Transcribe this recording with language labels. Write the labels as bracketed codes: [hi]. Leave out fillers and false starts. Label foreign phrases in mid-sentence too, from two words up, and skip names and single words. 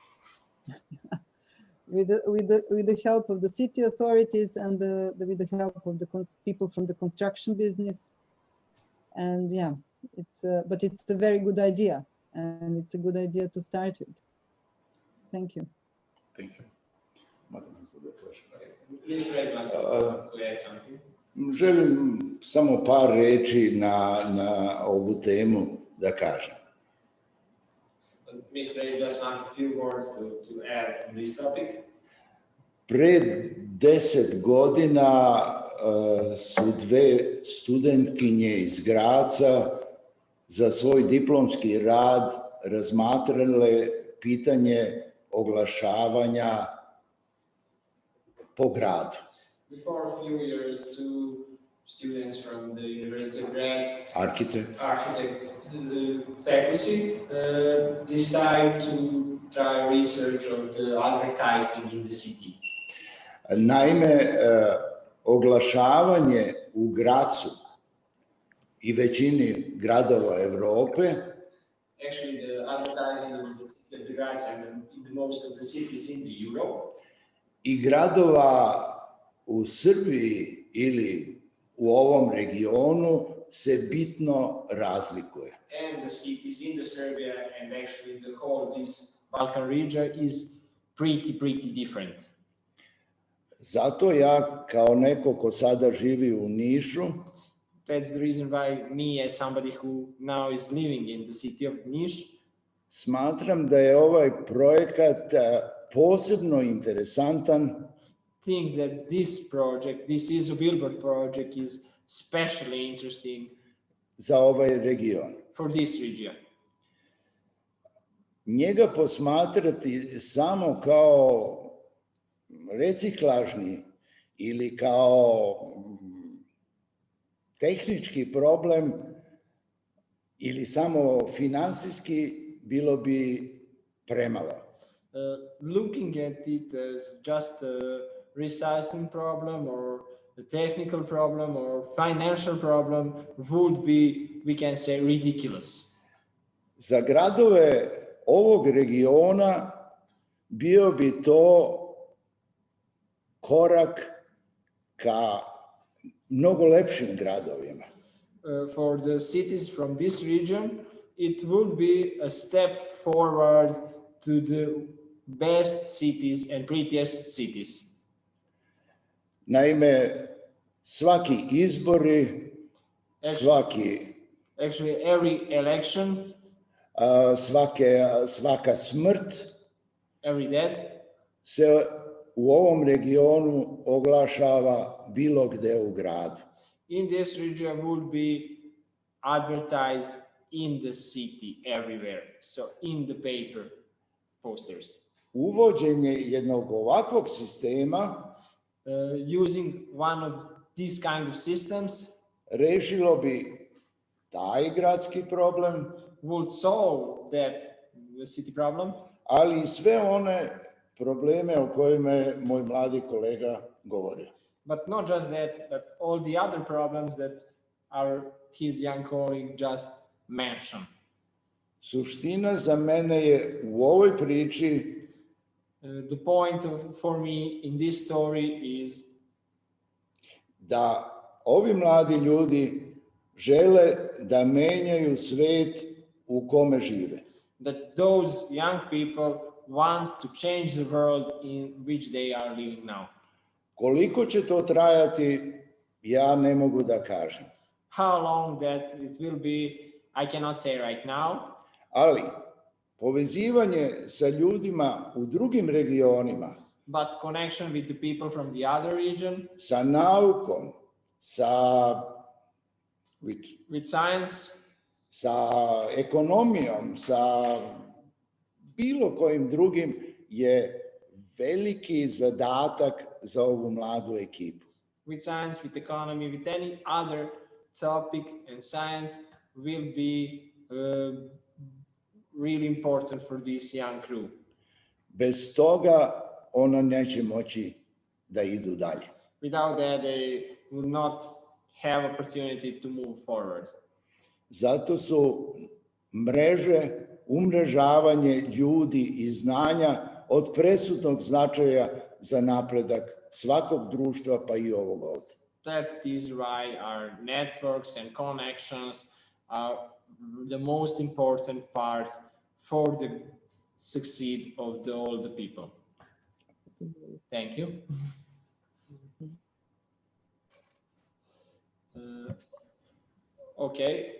[en] with the help of the city authorities and with the help of the people from the construction business. And yeah, but it's a very good idea, and it's a good idea to start with. Thank you. Thank you. [sr] Želim samo par reči na ovu temu da kažem. [en] Mr. Ray just want a few words to add on this topic. [sr] Pred 10 godina su dve studentkinje iz Graca za svoj diplomski rad razmatrale pitanje oglašavanja po gradu. [en] Before a few years, two students from the University of Graz, Architect the faculty, decide to try research of the advertising in the city. [sr] Naime, oglašavanje u Gracu i većini gradova Europe [en] Actually, the advertising of the Graz and in the most of the cities in the Europe [sr] i gradova u Srbiji ili u ovom regionu se bitno razlikuje. [en] and the cities in the Serbia and actually the whole this Balkan region is pretty different. [sr] Zato ja kao neko ko sada živi u Nišu [en] That's the reason why me, as somebody who now is living in the city of Niš, [sr] smatram da je ovaj projekat posebno interesantan [en] think that this project, this is a billboard project, is especially interesting [sr] za ovaj region. [en] for this region. [sr] Njega posmatrati samo kao reciklažni ili kao tehnički problem ili samo finansijski bilo bi premalo. [en] looking at it as just a recycling problem or a technical problem or financial problem would be, we can say, ridiculous. [sr] Za gradove ovog regiona bio bi to korak ka mnogo lepšim gradovima. [en] For the cities from this region, it would be a step forward to the best cities and prettiest cities. [sr] Naime, svaki izbori, [en] Actually, every election, [sr] svaka smrt [en] every death [sr] se u ovom regionu oglašava bilo gde u gradu. [en] in this region would be advertised in the city everywhere, so in the paper posters. [sr] Uvođenje jednog ovakvog sistema [en] Using one of these kind of systems [sr] rešilo bi taj gradski problem, [en] would solve that city problem, [sr] ali i sve one probleme o kojima je moj mladi kolega govorio. [en] but not just that, but all the other problems that his young colleague just mentioned. [sr] Suština za mene je u ovoj priči [en] The point for me in this story is [sr] da ovi mladi ljudi žele da menjaju svet u kome žive. [en] that those young people want to change the world in which they are living now. [sr] Koliko će to trajati, ja ne mogu da kažem. [en] How long that it will be, I cannot say right now, [sr] Ali povezivanje sa ljudima u drugim regionima, [en] but connection with the people from the other region, [sr] sa naukom, [en] with science, [sr] sa ekonomijom, sa bilo kojim drugim je veliki zadatak za ovu mladu ekipu. [en] with science, with economy, with any other topic, and science will be really important for this young crew. [sr] Bez toga ona neće moći da idu dalje. [en] Without that, they would not have opportunity to move forward. [sr] Zato su mreže, umrežavanje ljudi i znanja od presudnog značaja za napredak svakog društva, pa i ovog ovde. [en] That is why our networks and connections are the most important part for the succeed of all the people. Thank you. Okay.